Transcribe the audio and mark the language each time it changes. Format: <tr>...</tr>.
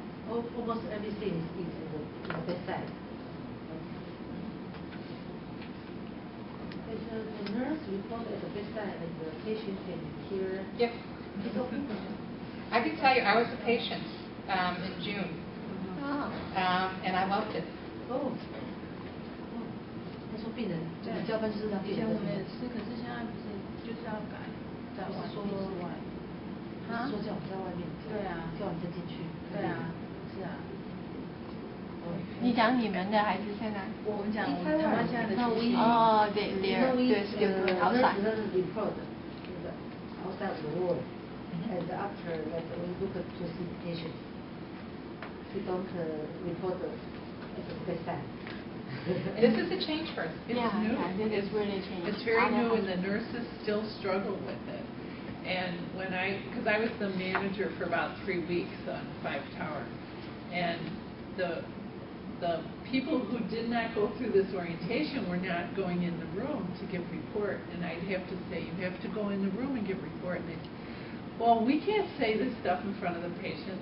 <en>Almost everything is in the bedside. The nurse report at the bedside and the patient can hear. Yep. I can tell you, I was a patient in June, and I loved it.</en> <zh>他说病人交班就是让病人。以前我们也是，可是现在不是就是要改，在外面之外。说叫我们在外面。对啊。叫我们再进去。对啊，是啊。你讲你们的还是现在？我们讲台湾现在的情形。哦，对outside.</zh> <en>Report outside the wall, and after that we look to see patients. We don't report at the bedside. This is a change for us. It's new. It is really changed. It's very new, and the nurses still struggle with it. And because I was the manager for about 3 weeks on 5 Tower, and the people who did not go through this orientation were not going in the room to give report, and I'd have to say, you have to go in the room and give report, and they said, well, we can't say this stuff in front of the patient.</en>